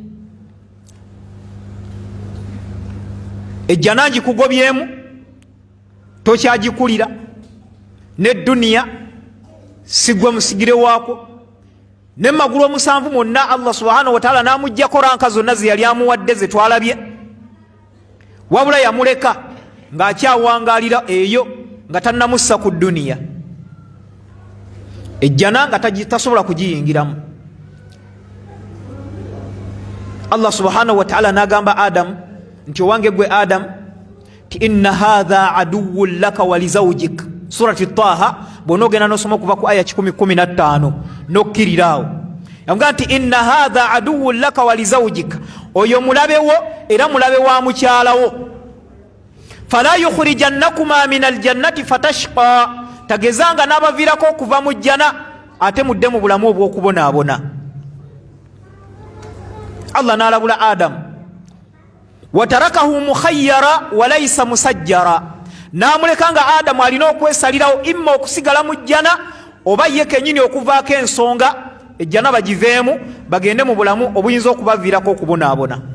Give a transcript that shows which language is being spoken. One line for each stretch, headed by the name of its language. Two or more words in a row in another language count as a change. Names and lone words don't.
Ganda: ejjana ngikugobyemu, tokyagikulira, ne duniya sigwe musigire waako, ne magulu omusanvu mwonna Allah
Arabic: سبحانه وتعالى
Ganda: n'amuggyako ranka zonna ze yali amuwadde ze twalabye, wabula yamuleka ng'akyawangalira eyo nga tannamussa ku duniya, ejjana nga tasobola kugiyingiramu. Allah
Arabic: سبحانه وتعالى
Ganda: n'agamba Adamu nti owange gwe Adamu ti
Arabic: إن هذا عدو لك ولزوجك,
Ganda: surati Taha bw'onoogenda n'osoma okuva ku aya 10:15 n'okkirirawo. Yamugamba nti
Arabic: إن هذا عدو لك ولزوجك,
Ganda: oyo mulabe wo era mulabe wa mukyalawo.
Arabic: فلا يخرجنكما من الجنة فتشقى,
Ganda: tagezanga n'abaviirako okuva mu jjana ate mudde mu bulamu obw'okubonaabona. Allah n'alabula Adamu,
Arabic: وتركه مخيرا وليس مسيرا,
Ganda: n'amuleka nga Adamu alina okwesalirawo imma okusigala mu jjana oba ye kenyini okuvaako ensonga ejjana bagiveemu bagende mu bulamu obuyinza okubaviirako okubonaabona.